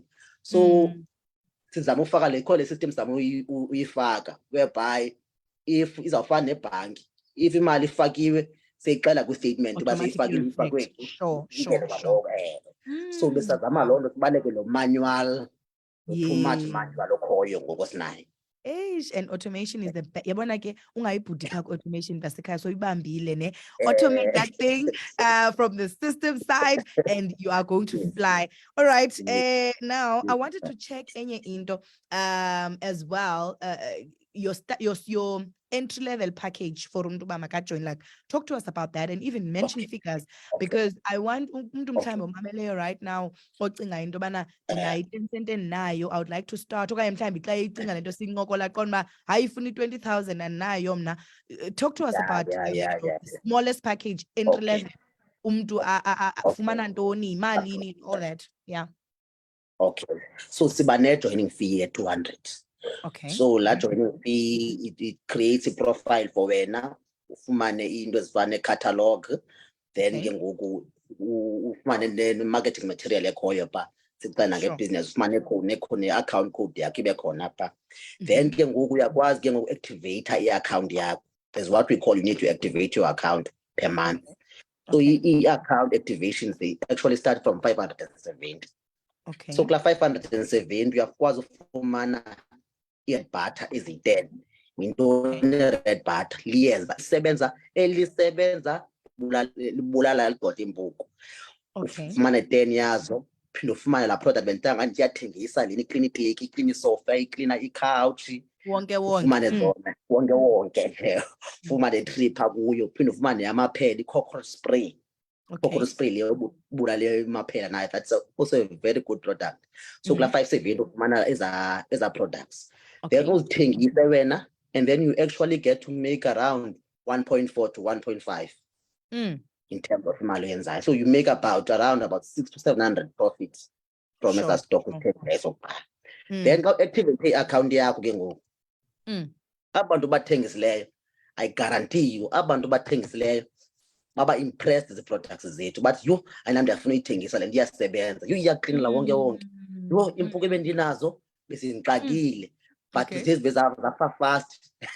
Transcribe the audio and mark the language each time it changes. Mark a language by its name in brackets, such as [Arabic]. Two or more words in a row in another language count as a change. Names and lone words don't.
[Xhosa] So sizama ufaka le system sizama uyifaka [English] whereby if [Xhosa] izawufana nebhanki, if imali ifakiwe seyixela kwi-statement uba seyifakile ifakwe. Sure. So besazama loo nto sibaleke lo manual, [English] too much manual [Xhosa] okhoyo ngoku sinayo. [English] And automation is the best. [Xhosa] Yabona ke ungayibhudi phaa automation tasekhaya so ibambile ne. [English] Automate that thing from the system side and you are going to fly. All right. Now I wanted to check [Xhosa] enye into [English] as well. Your entry level package for [Xhosa] umuntu uba makajoin, [English] like talk to us about that and even mention figures because I want [Xhosa] umuntu mhlawumbe omameleyo [English] right now [Xhosa] ocinga into bana nayo i-10 nayo [English] I would like to start [Xhosa] okanye mhlawumbe xa icinga lento sincokola qonda uba hayi ifuna i-20,000 andinayo mna. [English] Talk to us about the smallest package, entry level, [Xhosa] umuntu afumana ntoni, malini, [English] all that. [Xhosa] Okay, so siba ne-joining fee ye-200. [English] Okay. [Xhosa] So la joining fee [English] it creates a profile for [Xhosa] wena, ufumane into ezifana ne-catalog, then ke ngoku ufumane ne-marketing material ekhoyo pha sicela nge-business, ufumane ne-account code yakho ibe khona pha. Then ke ngoku uyakwazi ke ngoku activate i-account yakho. [English] There's what we call, you need to activate your account per month. So i-account activations, they actually start from 570. Okay. [Xhosa] So kula 570 uyakwazi ufumana i-red butter eziyi-10. Into ne-red butter liyeza elisebenza libulala ligxotha impuku. Ufumane 10 yazo, phinde ufumane la product bentanga ngathi iyathengisa leni, iklina iteki, iklina isofa, iklina ikhawutshi, ufumane zona wonke. Ufumane 3 pha kuyo, phinde ufumane amaphela, [English] i-cockroach spray. Cockroach spray [Xhosa] leyo bulale amaphela nayo, [English] that's also a very good product. [Xhosa] So kula 570 ufumana eza products. [English] Then [Xhosa] uzithengise wena [English] and then you actually get to make around 1.4 to 1.5 in terms of [Xhosa] imali oyenzayo. [English] So you make about 600 to 700 profits from esa stock [Xhosa] uthengise sokuqala. Then ka activate i-account yakho ke ngoku, abantu bathengisileyo, [English] I guarantee you [Xhosa] abantu bathengisileyo baba impressed [English] the products [Xhosa] zethu, but yho ayina ndiyafuna uyithengisa le nto iyasebenza, yho iyaqinela wonke yho impuku ebendinazo besindixakile but zezi zafa fast.